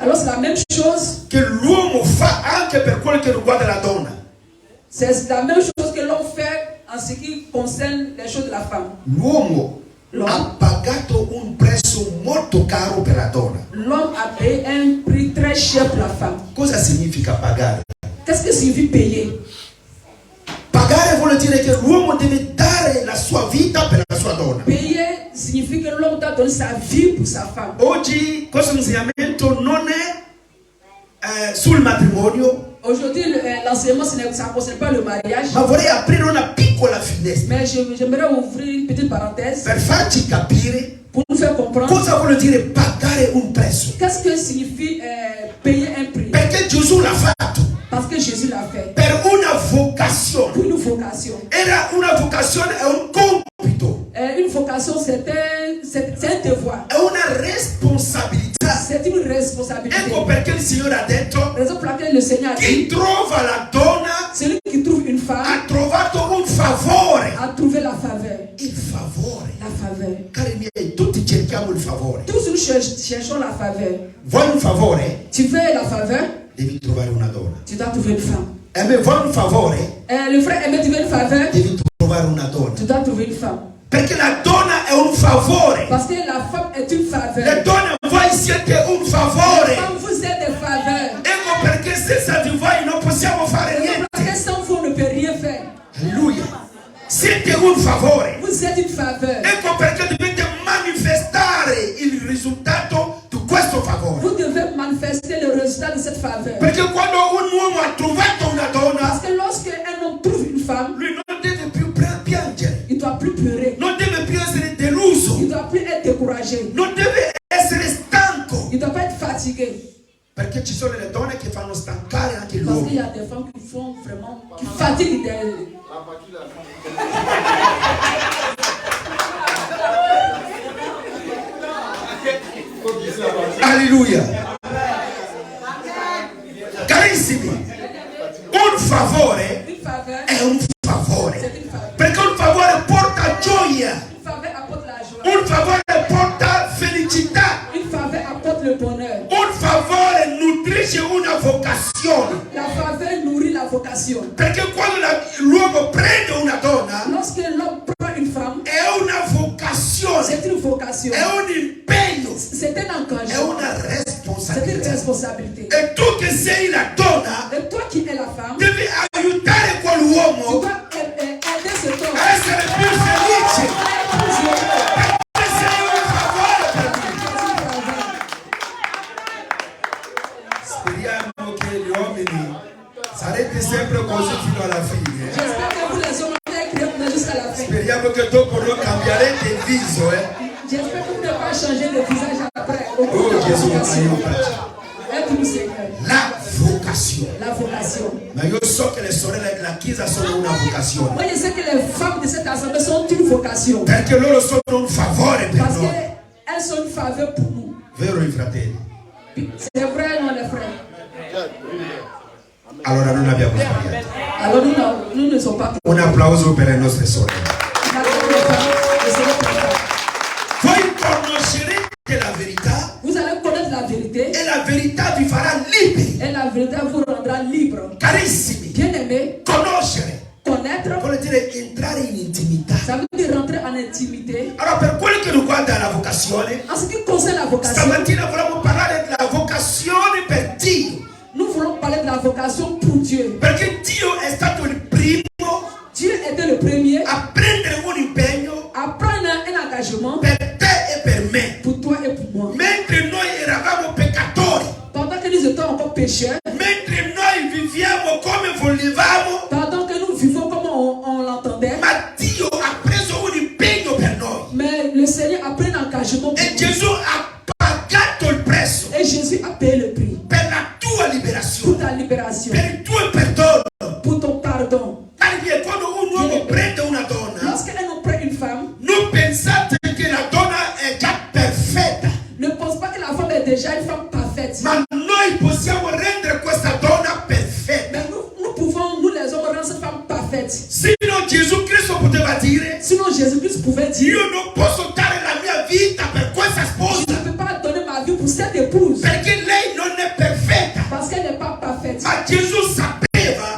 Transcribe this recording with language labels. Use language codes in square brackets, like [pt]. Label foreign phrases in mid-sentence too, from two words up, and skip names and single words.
[fr] Alors c'est la même chose. [it] che l'uomo fa anche per quello che riguarda la donna. [fr] C'est la même chose que l'on fait en ce qui concerne les choses de la femme. [it] L'uomo ha pagato un prezzo molto caro per la donna. [fr] L'homme a payé un prix très cher pour la femme. [it] Cosa significa pagare? [fr] Qu'est-ce que signifie payer? [it] Pagare vuol dire che l'uomo deve dare la sua vita per la sua donna. [fr] Payer signifie que l'homme doit donner sa vie pour sa femme. [it] Oggi questo insegnamento non è sul matrimonio, [fr] Aujourd'hui, l'enseignement, ça ne concerne pas le mariage. [it] ma vorrei aprire una piccola finestra [fr] Mais j'aimerais ouvrir une petite parenthèse [it] per farci capire [fr] pour nous faire comprendre. [it] Cosa vuol dire pagare un prezzo? [fr] Qu'est-ce que signifie payer un prix? [it] Perché Gesù l'ha fatto. [fr] Parce que Jésus l'a fait. [it] Per una vocazione. [fr] Pour une vocation. [it] Era una vocazione, è un compito. [fr] Une vocation, c'est un devoir. [it] È una responsabilità. [fr] C'est une responsabilité. [it] Ecco perché il Signore ha detto: [fr] raison pour laquelle le Seigneur a [it] chi [fr] dit, [it] trova la donna [fr] celui qui trouve une femme [it] ha trovato un favore. [fr] a trouvé la faveur. [it] Il favore. [fr] La faveur. [it] Cari miei, tutti cerchiamo il favore. [fr] Tous nous cherchons la faveur. [it] Vuoi un favore? [fr] Tu veux la faveur? [it] Devi trovare una donna. [fr] Tu dois trouver une femme. [it] Vuoi un favore? [fr] Le frère aimait, tu veux une faveur? [it] Devi trovare una donna. [fr] Tu dois trouver une femme. [it] Perché la donna è un favore. [fr] Parce que la femme est une faveur. [it] Le donne, voi siete un favore. [fr] Femme, vous êtes des faveurs. [it] Ecco perché senza di voi non possiamo fare niente. [fr] Parce que sans vous, on ne peut rien faire. [it] Alleluia. Siete un favore. [fr] Vous êtes une faveur. [it] Ecco perché dovete manifestare il risultato di questo favore. [fr] Vous devez manifester le résultat de cette faveur. [it] Perché quando un uomo ha trovato una donna, [fr] Parce que lorsque un homme trouve une femme, [it] lui non deve più piangere. [fr] il ne doit plus pleurer. [it] Non deve più essere deluso. [fr] Il ne doit plus être découragé. [it] Non deve essere stanco. [fr] Il ne doit pas être fatigué. [it] Perché ci sono le donne che fanno stancare anche [fr] Parce qu'il y [it] l'uomo. [fr] a des femmes qui font vraiment, qui fatiguent des... Alleluia. [it] Carissimi, un favore [fr] Une faveur, [it] è un favore. [fr] c'est une faveur. [it] Perché un favore porta gioia. [fr] Une faveur apporte la joie. [it] Un favore porta felicità. [fr] Une faveur apporte le bonheur. [it] Un favore nutrisce una vocazione. [fr] La faveur nourrit la vocation. [it] Perché quando l'uomo prende una donna, [fr] Lorsque l'homme prend une femme, [it] è una vocazione, [fr] c'est une vocation. [it] è un impegno, [fr] C'est un [it] è [fr] engagement. [it] una [fr] C'est une [it] responsabilità. [fr] responsabilité. [it] E tu che sei la donna, [fr] Et toi qui es la femme, [it] devi aiutare [fr] tu [it] quell'uomo [fr] dois aider cet homme [it] a essere più felice. [fr] à être plus heureux. [it] Perché sei un favore per lui. Speriamo che gli uomini sarete sempre così fino alla fine. [fr] J'espère que vous les hommes allez créer jusqu'à la fin. [it] Speriamo che dopo non cambierete il viso, [fr] J'espère que vous n'allez pas changer de visage après. [it] Oh Gesù, aiutaci. [fr] Aide-nous, Seigneur. [it] La vocazione. [fr] La vocation. [it] Ma io so che le sorelle della Chiesa sono una vocazione. [fr] Moi, je sais que les femmes de cette assemblée sont une vocation. [it] Perché loro sono un favore per [fr] Parce [it] noi. [fr] qu'elles sont une faveur pour nous. [it] Vero i fratelli? [fr] C'est vrai, non, les frères. [it] Allora non abbiamo sbagliato. [fr] Alors nous ne sommes pas. [it] Un applauso per le nostre sorelle. Voi conoscerete la verità [fr] Vous allez connaître la vérité [it] e la verità vi farà liberi. [fr] et la vérité vous rendra libre. [it] Carissimi, [fr] Bien-aimé, [it] conoscere [fr] connaître, [it] vuol dire entrare in intimità. [fr] ça veut dire rentrer en intimité. [it] Allora, per quello che riguarda la vocazione, [fr] En ce qui concerne la vocation, [it] stamattina vogliamo parlare della vocazione per Dio. [fr] nous voulons parler de la vocation pour Dieu. [it] Perché Dio è stato il primo [fr] Dieu était le premier [it] a prendere un impegno [fr] à prendre un engagement [it] per te e per me. [fr] pour toi et pour moi. [it] Mentre noi eravamo peccatori, [fr] Pendant que nous étions encore pécheurs, [it] mentre noi viviamo come volevamo, [fr] pendant que nous vivons comme on l'entendait, [it] ma Dio ha preso un impegno per noi. [fr] mais le Seigneur a pris un engagement pour [it] E [fr] nous. [it] Gesù ha pagato il prezzo [fr] Et Jésus a payé le prix [it] per la tua [fr] pour [it] liberazione, [fr] ta libération, [it] per il tuo perdono. [fr] pour ton pardon. [it] Perché quando un uomo prende una donna, [fr] Lorsqu'un homme prend une femme, [it] non pensate che la donna è già perfetta, [fr] ne pense pas que la femme est déjà une femme parfaite. [it] ma noi possiamo rendere questa donna perfetta. [fr] Mais nous pouvons, nous les hommes, rendre cette femme parfaite. [it] Sino Gesù Cristo poteva dire: [fr] Sinon Jésus-Christ pouvait dire, [it] io non posso dare la mia vita per questa [fr] je [it] sposa, [fr] ne peux pas donner ma vie pour cette épouse, [it] perché lei non è perfetta. [fr] parce qu'elle n'est pas parfaite. [it] Ma Gesù sapeva